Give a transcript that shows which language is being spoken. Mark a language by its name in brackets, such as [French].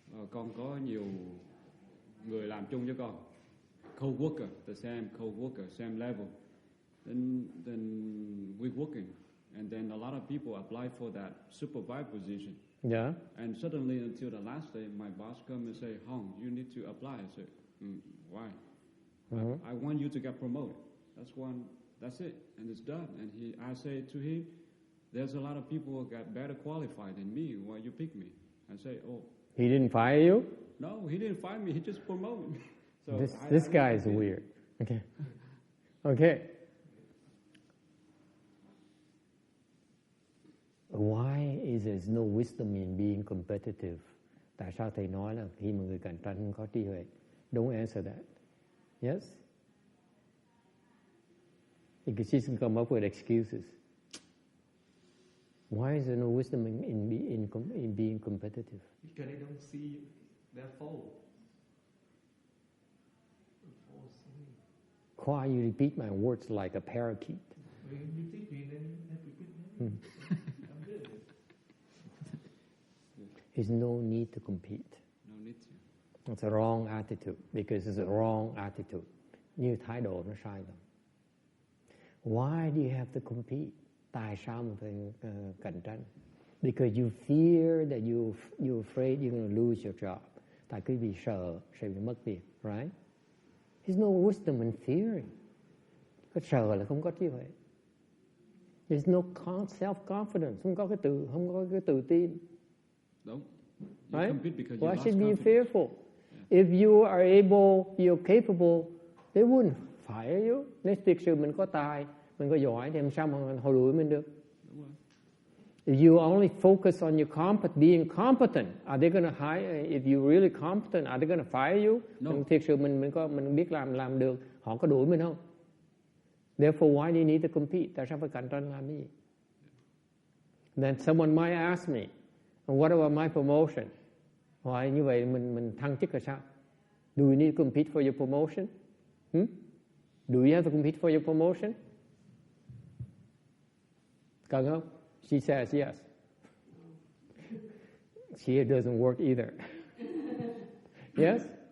[Vietnamese] Con có nhiều người làm chung với con, co-worker, [English] the same co-worker, same level. Then we're working, and then a lot of people apply for that supervisor position. Yeah. And suddenly, until the last day, my boss come and say, "Hong, you need to apply." I said, "Why?" Mm-hmm. I want you to get promoted. That's it, and it's done. And I say to him, "There's a lot of people who got better qualified than me. Why you pick me?" I say, "Oh." He didn't fire you? No, he didn't fire me. He just promoted me. So this guy is weird. Okay. Why is there no wisdom in being competitive? [Vietnamese] Tại sao thầy nói là khi mà người cạnh tranh không có trí huệ? [English] Don't answer that. Yes? Because she's going to come up with excuses. Why is there no wisdom in being competitive? Because they don't see their fault. Why you repeat my words like a parakeet? When you teach me, then you have to repeat them. I'm good. There's no need to compete. No need to. It's a wrong attitude because it's a wrong attitude. [Vietnamese] Như thái độ nó sai lầm. [English] Why do you have to compete? [Vietnamese] Tại sao mà phải cạnh tranh? [English] Because you fear that you're afraid you're going to lose your job. [Vietnamese] Tại cứ vì sợ sẽ bị mất việc, right? [English] There's no wisdom in fearing. [Vietnamese] Có sợ là không có trí huệ. [English] There's no self-confidence, [Vietnamese] không có cái tự tin. Đúng. [English] Right? Why should be fearful? Yeah. If you are able, you're capable, they wouldn't fire you. [Vietnamese] Nếu thực sự mình có tài, mình có giỏi thì làm sao mà họ đuổi mình được? [English] If you only focus on your being competent, are they going to hire? If you're really competent, are they going to fire you? No. [Vietnamese] Mình thực sự mình biết làm được, họ có đuổi mình không? [English] Therefore, why do you need to compete? [Vietnamese] Tại sao phải cạnh tranh làm cái gì? [English] Then someone might ask me, what about my promotion? [Vietnamese] Hỏi như vậy mình thăng chức là sao? [English] Do you need to compete for your promotion? Do you have to compete for your promotion? [Vietnamese] Cần không? [English] She says yes. She doesn't work either. Yes?